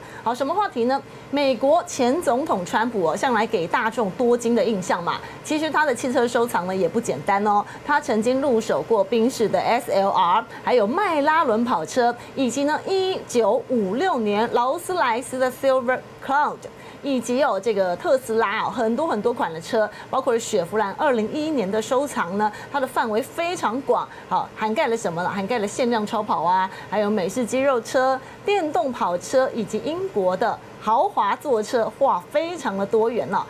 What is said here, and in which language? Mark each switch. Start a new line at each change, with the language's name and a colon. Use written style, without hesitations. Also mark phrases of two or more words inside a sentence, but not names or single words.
Chinese: 好，什麼話題呢？美國前總統川普向來給大眾多金的印象嘛，其實他的汽車收藏呢也不簡單哦。他曾經入手過賓士的 SLR， 還有邁拉倫跑車，以及呢1956年勞斯萊斯的 Silver Cloud。以及有这个特斯拉哦，很多款的车，包括雪佛兰2011年的收藏呢，它的范围非常广，好，涵盖了什么呢？涵盖了限量超跑啊，还有美式肌肉车、电动跑车以及英国的豪华座车，哇，非常的多元哦。